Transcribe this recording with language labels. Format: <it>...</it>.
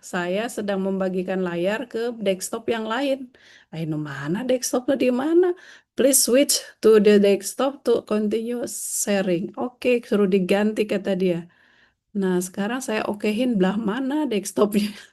<id>Saya sedang membagikan layar ke desktop yang lain. Ayo mana desktopnya di mana?</id> <en>Please switch to the desktop to continue sharing.</en> <id>Oke, suruh diganti kata dia. Nah, sekarang saya okehin belah mana desktopnya.</id>